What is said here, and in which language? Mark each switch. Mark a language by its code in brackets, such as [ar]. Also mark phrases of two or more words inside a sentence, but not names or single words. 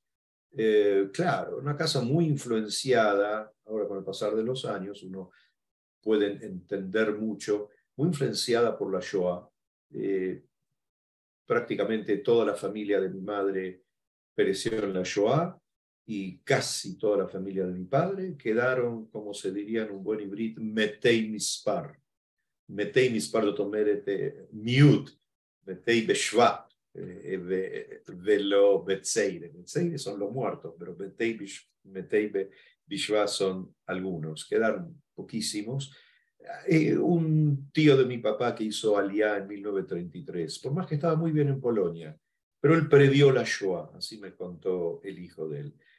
[es] Claro, una casa muy influenciada, ahora con el pasar de los años uno puede entender mucho, muy influenciada por la Shoah. Prácticamente toda la familia de mi madre pereció en la Shoah y casi toda la familia de mi padre quedaron, como se diría en un buen hibrid, [he] מתי מספר. מתי מספר, זאת אומרת, מיעוט, מתי בשבט, ולא בצירה. [es] Betseire son los muertos, pero [he] מתי בשבט [es] son algunos. Quedaron poquísimos. Un tío de mi papá que hizo Aliyá en 1933, por más que estaba muy bien en Polonia, pero él previó la Shoah, así me contó el hijo de él.